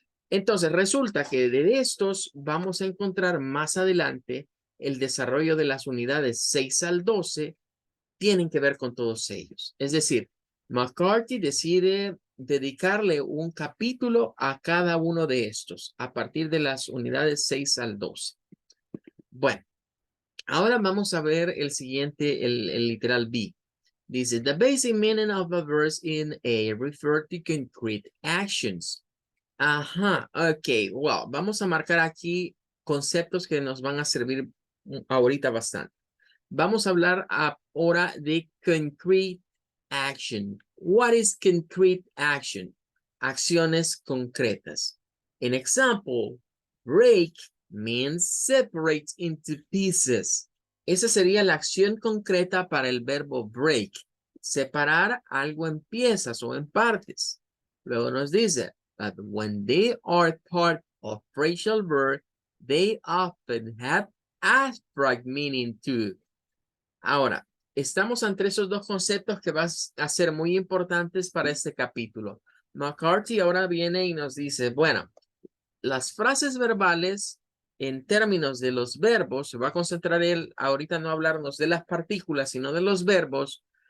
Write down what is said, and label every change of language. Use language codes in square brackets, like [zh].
[es] Entonces, resulta que de estos vamos a encontrar más adelante el desarrollo de las unidades 6 al 12 tienen que ver con todos ellos. Es decir, McCarthy decide dedicarle un capítulo a cada uno de estos a partir de las unidades 6 al 12. Bueno, ahora vamos a ver el siguiente, el literal B. Dice, [en] the basic meaning of a verse in A refer to concrete actions. [es] Ajá, ok, wow. Vamos a marcar aquí conceptos que nos van a servir ahorita bastante. Vamos a hablar ahora de concrete action. [en] What is concrete action? [es] Acciones concretas. [en] An example, break means separate into pieces. [es] Esa sería la acción concreta para el verbo break. Separar algo en piezas o en partes. Luego nos dice, [en] that when they are part of phrasal verb, they often have abstract meaning too. [es] Ahora, estamos entre esos dos conceptos que van a ser muy importantes para este capítulo. McCarthy ahora viene y nos dice, bueno, las frases verbales en términos de los verbos, se va a concentrar él ahorita no hablarnos de las partículas, sino de los verbos.